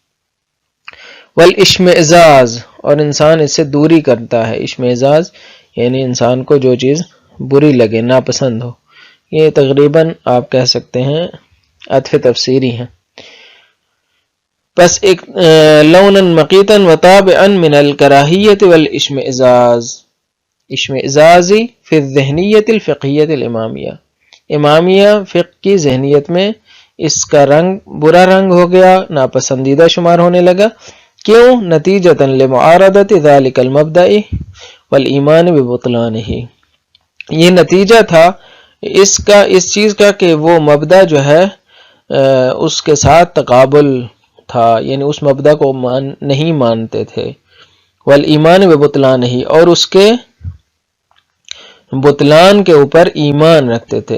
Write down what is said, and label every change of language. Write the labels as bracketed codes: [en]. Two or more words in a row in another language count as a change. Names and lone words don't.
[ur] والاشمئزاز، اور انسان اس سے دوری کرتا ہے. اشمئزاز یعنی انسان کو جو چیز بری لگے، ناپسند ہو. یہ تقریباً آپ کہہ سکتے ہیں عطف تفسیری ہیں. [ar] پس ایک لونا مقیتا وطابعا من الکراہیت والاشمئزاز، اشمئزازی فی الذہنیت الفقہیت الامامیہ، [ur] امامیہ فقہ کی ذہنیت میں اس کا رنگ برا رنگ ہو گیا، ناپسندیدہ شمار ہونے لگا. کیوں؟ [ar] نتیجۃ لمعارضۃ ذلک المبدأ والایمان ببطلانہ، [ur] یہ نتیجہ تھا اس چیز کا کہ وہ مبدأ جو ہے اس کے ساتھ تقابل تھا، یعنی اس مبدأ کو نہیں مانتے تھے. [ar] والایمان ببطلانہ، [ur] اور اس کے بطلان کے اوپر ایمان رکھتے تھے.